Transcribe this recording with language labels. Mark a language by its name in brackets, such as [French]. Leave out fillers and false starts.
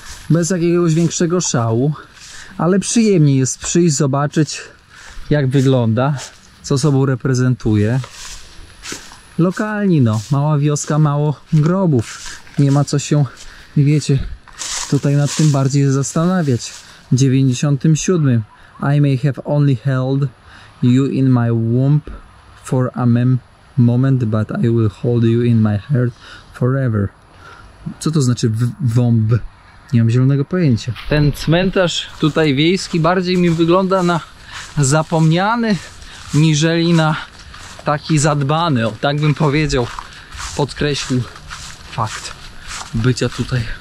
[Polish] Bez jakiegoś większego szału. Ale przyjemnie jest przyjść, zobaczyć, jak wygląda, co sobą reprezentuje. Lokalni, no, mała wioska, mało grobów. Nie ma co się, wiecie, tutaj nad tym bardziej zastanawiać. W 97. [English] I may have only held you in my womb for a moment, but I will hold you in my heart forever. [Polish] Co to znaczy womb? Nie mam zielonego pojęcia. Ten cmentarz tutaj wiejski bardziej mi wygląda na zapomniany, niżeli na taki zadbany. O, tak bym powiedział. Podkreślił fakt bycia tutaj.